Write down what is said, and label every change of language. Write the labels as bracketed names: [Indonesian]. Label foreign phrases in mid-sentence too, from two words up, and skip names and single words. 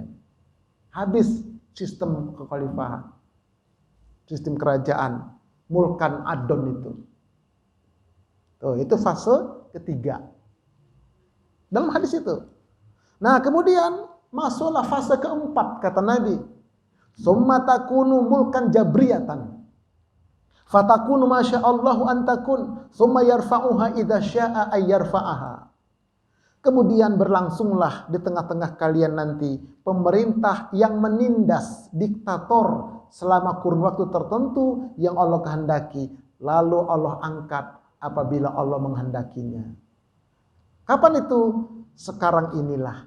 [Indonesian] Habis sistem kekhalifahan, sistem kerajaan. [Arabic] ملكا عاضا [Indonesian] itu. Tuh, itu fase ketiga. Dalam hadis itu. Nah, kemudian masuklah fase keempat, kata Nabi. [Arabic] ثم تكون ملكا جبرية. فتكون ما شاء الله أن تكون. ثم يرفعها إذا شاء أن يرفعها. [Indonesian] Kemudian berlangsunglah di tengah-tengah kalian nanti pemerintah yang menindas, diktator, selama kurun waktu tertentu yang Allah kehendaki, lalu Allah angkat apabila Allah menghendakinya. Kapan itu? Sekarang inilah.